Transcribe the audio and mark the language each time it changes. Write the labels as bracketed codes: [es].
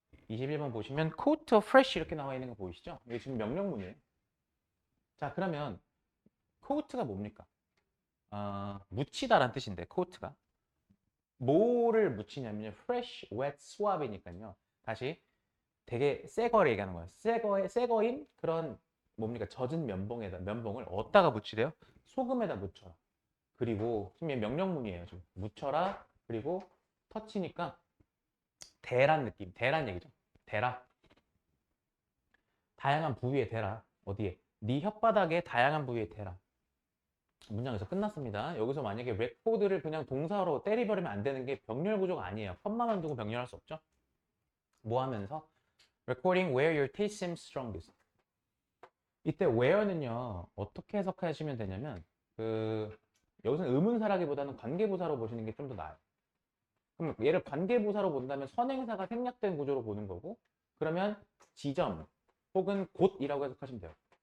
[ko] 21번 보시면 quote fresh 이렇게 나와 있는 거 보이시죠? 이게 지금 명령문이에요. 자, 그러면 quote가 뭡니까? 묻히다란 뜻인데 quote가 뭐를 묻히냐면요. [en] fresh, wet, swab [ko] 이니까요. 다시 되게 새 거를 얘기하는 거예요. 새 거인 그런 뭡니까? 젖은 면봉을 어디다가 묻히래요? 소금에다 묻혀라. 그리고 지금 명령문이에요. 좀 묻혀라. 그리고 터치니까 대란 느낌. 대란 얘기죠. 대라. 다양한 부위에 대라. 어디에? 네 혓바닥에 다양한 부위에 대라. 문장에서 끝났습니다. 여기서 만약에 레코드를 그냥 동사로 때리버리면 안 되는 게 병렬 구조가 아니에요. 컴마만 두고 병렬할 수 없죠. 뭐 하면서? [en] Recording where your taste seems strongest. [ko] 이때 where는요, 어떻게 해석하시면 되냐면, 여기서는 의문사라기보다는 관계부사로 보시는 게 좀 더 나아요. 그럼 얘를 관계부사로 본다면 선행사가 생략된 구조로 보는 거고, 그러면 지점 혹은 곳이라고 해석하시면 돼요.